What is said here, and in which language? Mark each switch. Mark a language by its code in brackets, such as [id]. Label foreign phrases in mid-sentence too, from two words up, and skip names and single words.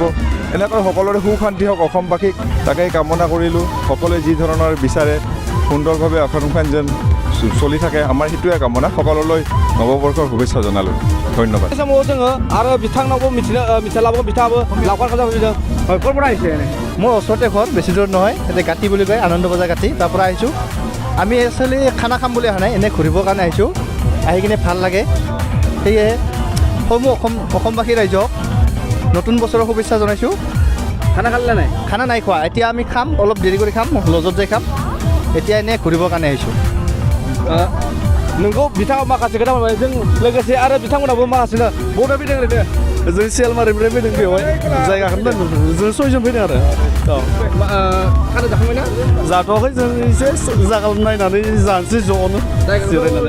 [as] এনেকৈ সকলোৰে সুখ শান্তি হওক অসমবাসীক, তাকেই কামনা কৰিলোঁ। সকলোৱে যি ধৰণৰ বিচাৰে সুন্দৰভাৱে অসমখন যেন চলি থাকে, আমাৰ সেইটোৱে কামনা। সকলোলৈ নৱবৰ্ষৰ শুভেচ্ছা জনালোঁ। ধন্যবাদ। [brx] समाव जोङो आरो बिथांनावबो मिथिलाबो बिथाङाबो लावखार ओंखाम जाफैदों। [as] ক'ৰ পৰা আহিছে? মোৰ ওচৰতে ঘৰ, বেছি দূৰ নহয়। এতিয়া গাঁতি বুলি কয়, আনন্দ বজাৰ গাঁতি, তাৰ পৰা আহিছোঁ। আমি একচুৱেলি খানা খাম বুলি অহা নাই, এনেই ঘূৰিবৰ কাৰণে আহিছোঁ। আহি কিনে ভাল লাগে, সেয়ে সমূহ অসমবাসী ৰাইজক নতুন বছৰৰ শুভেচ্ছা জনাইছোঁ। খানা খালে নাই? খানা নাই খোৱা, এতিয়া আমি খাম, অলপ দেৰি কৰি খাম, লজত যাই খাম। এতিয়া এনেই ঘূৰিবৰ কাৰণে আহিছোঁ। [brx] नोंगौ बिथाङा माखासे खोथा बुंबाय, जों लोगोसे आरो बिथांमोनाबो माखासे बबे फैदों ओरैनो? जों सियालमारिनिफ्राय फैदों बेवहाय, जायगाखौनो जों 6 जन फैदों आरो। खाना जाखांबाय ना? जाथ'वाखै, जों एसे जायगा नायनानै जानोसै ज'नो जिरायनानै।